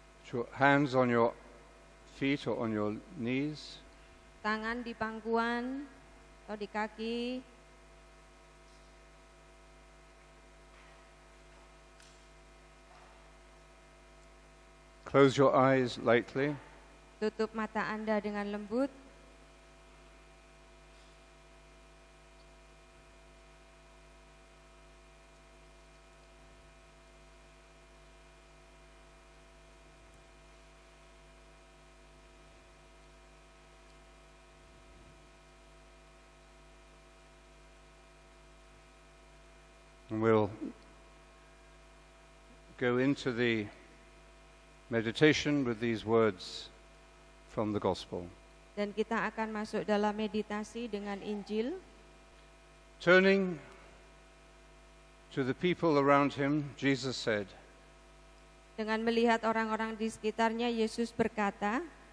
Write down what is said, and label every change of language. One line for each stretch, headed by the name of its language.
English: Put your hands on your feet or on your knees.
Indonesian: Tangan di pangkuan atau di kaki.
English: Close your eyes lightly.
Indonesian: Tutup mata Anda dengan lembut.
English: And we'll go into the meditation with these words from the Gospel.
Indonesian: Dan kita akan masuk dalam meditasi dengan Injil.
English: Turning to the people around him, Jesus said,
Indonesian: Dengan melihat orang-orang di sekitarnya, Yesus berkata,